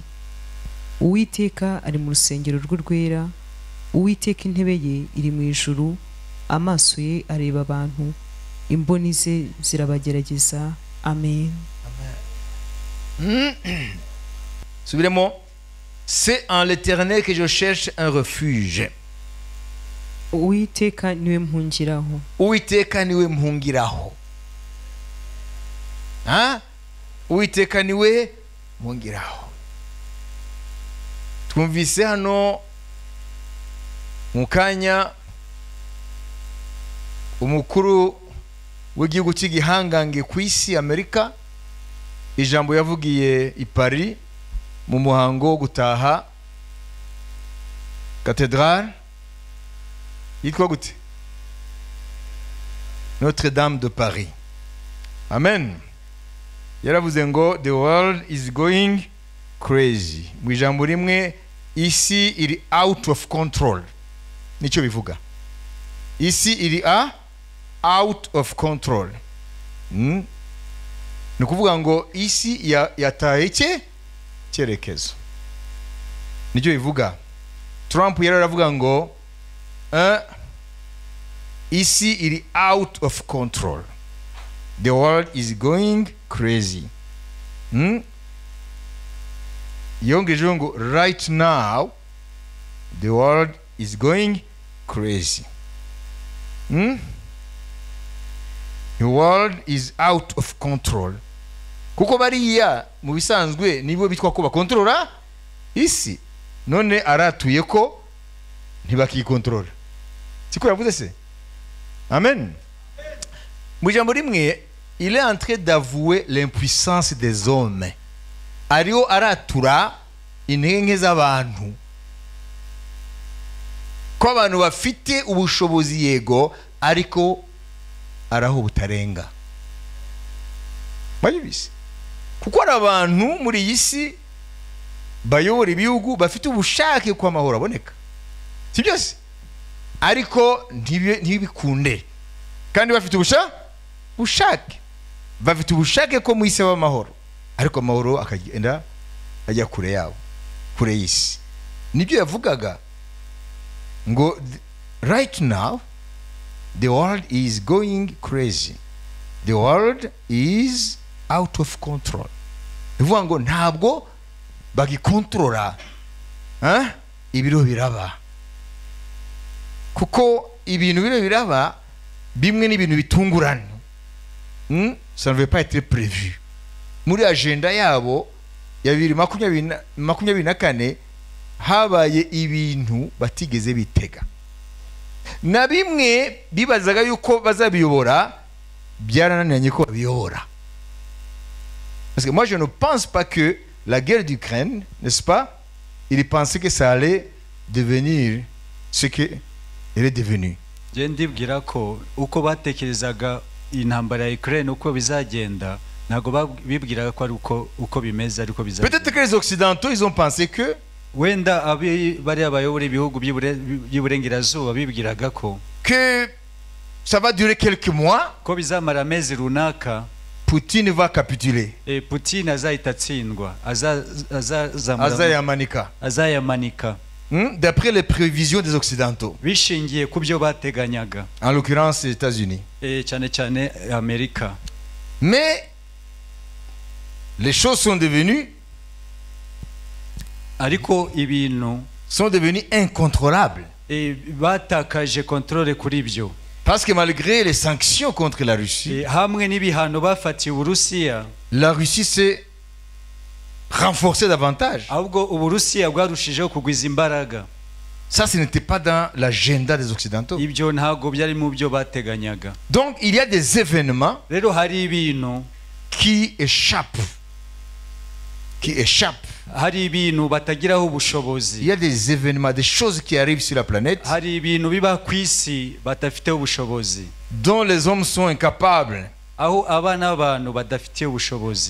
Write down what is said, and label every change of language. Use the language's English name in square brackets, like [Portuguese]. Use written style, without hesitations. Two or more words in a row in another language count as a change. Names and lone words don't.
[Kinyarwanda] Uwiteka ari mu rusengero rw'urwera, Uwiteka intebe ye iri mu ijuru, amaso ye areba abantu, imboni ze zirabagerageza. Amen. Subiremo. [French] C'est en l'Éternel que je cherche un refuge. [Kinyarwanda] Uwiteka niwe mpungiraho. Uwiteka niwe mpungiraho. Uwiteka niwe mpungiraho. Twumvise hano mu kanya umukuru w'igihugu cy'igihangange ku isi Amerika ijambo yavugiye i Paris mu muhango wo gutaha cathédrale yitwa gute? Notre Dame de Paris. Amen. Yaravuze ngo [English] the world is going crazy. [Kinyarwanda] Mu ijambo rimwe isi iri [English] out of control. [Kinyarwanda] Nico bivuga. Isi iri [English] out of control. [Kinyarwanda] Ni kuvuga ngo isi yataye cyerekezo. Nico bivuga. Trump yaravuga ngo isi iri [English] out of control. The world is going crazy. [Kinyarwanda] Yongejeho ngo [English] right now the world is going crazy. The world is out of control. [Kinyarwanda] Kuko bariya mu bisanzwe nibo bitwa ko bakontrola isi, none aratuye ko ntibakikontrola. Siko yavuze se? Amen. Mu jambo rimwe [French] il est en train d'avouer l'impuissance des hommes. [Kinyarwanda] Ariyo aratura intege z'abantu, ko abantu bafite ubushobozi yego ariko araho butarenga. Bayibise kuko ari abantu muri iyi si bayobora ibihugu bafite ubushake ko amahoro aboneka, si byose, ariko ntibikunde, kandi bafite ubushake bafite ubushake ko mu isi w'amahoro, ariko amahoro akagenda ajya kure yabo, kure y'isi. Nibyo yavugaga ngo [English] right now the world is going crazy, the world is out of control. [Kinyarwanda] Bivuga ngo ntabwo bagikontrola ibiro biraba, kuko ibintu biro biraba bimwe n'ibintu bitungurana. [French] Ça ne veut pas être prévu. [Kinyarwanda] Muri agenda yabo ya 2024 habaye ibintu batigeze bitega, na bimwe bibazaga yuko bazabiyobora byarananiranye ko babiyobora. [French] Parce que moi je ne pense pas que la guerre d'Ukraine, n'est-ce pas, il pensait que ça allait devenir ce que elle est devenue. [Kinyarwanda] Je ndibwira ko uko batekerezaga intambara ya Ukraine uko bizagenda nago bibwiraga ko ari uko bimeze ariko bizagenda. [French] Peut-être que les occidentaux ils ont pensé que [Kinyarwanda] wenda bari abayobora ibihugu by'uburengerazuba bibwiraga ko [French] ça va durer quelques mois, [Kinyarwanda] ko bizamara amezi runaka, [French] Poutine va capituler. [Kinyarwanda] Poutine azahita atsindwa, azayamanika. [French] D'après les prévisions des occidentaux, [Kinyarwanda] bishingiye ku byo bateganyaga, [French] en l'occurrence les États-Unis, [Kinyarwanda] cyane Amerika. [French] Mais les choses sont devenues [Kinyarwanda] ariko ibintu [French] sont devenus incontrôlables. [Kinyarwanda] batakaje controle kuri byo. [French] Parce que malgré les sanctions contre la Russie, [Kinyarwanda] Hamwe n'ibihano bafatiye Uburusiya, [French] la Russie s'est renforcée davantage. [Kinyarwanda] ahubwo Uburusiya bwarushijeho kugwiza imbaraga. [French] Ça, ce n'était pas dans l'agenda des Occidentaux. [Kinyarwanda] Ibyo ntago byari mu byo bateganyaga. [French] Donc, il y a des événements [Kinyarwanda] Rero hari ibintu [French] qui échappent. [Kinyarwanda] hari ibintu batagiraho [French] Il [Kinyarwanda] ubushobozi. [French] y a des événements, des choses qui arrivent sur la planète [Kinyarwanda] Hari ibintu biba ku isi badafiteho ubushobozi, [French] dont les hommes sont incapables [Kinyarwanda] aho abana b'abantu badafitiye ubushobozi